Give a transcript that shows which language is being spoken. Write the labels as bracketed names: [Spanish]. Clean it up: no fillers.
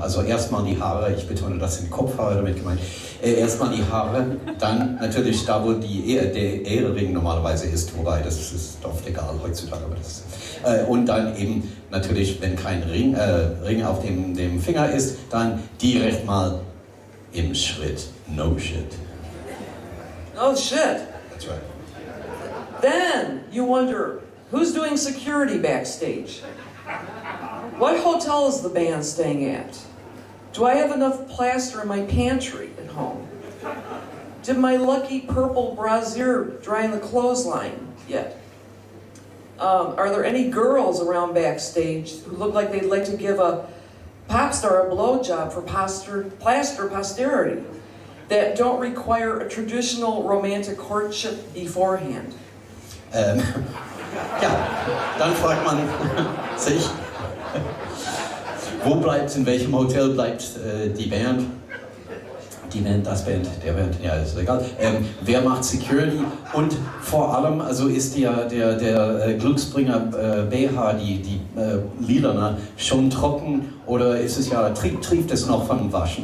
[German] Also erstmal die Haare, ich betone, das sind Kopfhaare damit gemeint, erstmal die Haare, dann natürlich da, wo der Ehering normalerweise ist, wobei das ist oft egal heutzutage, aber das und dann eben natürlich, wenn kein Ring auf dem Finger ist, dann direkt mal im Schritt. [English] No shit. No shit. That's right. Then you wonder, who's doing security backstage? What hotel is the band staying at? Do I have enough plaster in my pantry at home? Did my lucky purple brassiere dry in the clothesline yet? Are there any girls around backstage who look like they'd like to give a pop star a blowjob for plaster posterity that don't require a traditional romantic courtship beforehand? [German] Ja, dann fragt man sich, in welchem Hotel bleibt die Band? Die Band, das Band, der Band, ja, ist egal. Wer macht Security? Und vor allem, also ist der Glücksbringer BH, die Lilane, schon trocken oder ist es ja, trieft es noch vom Waschen?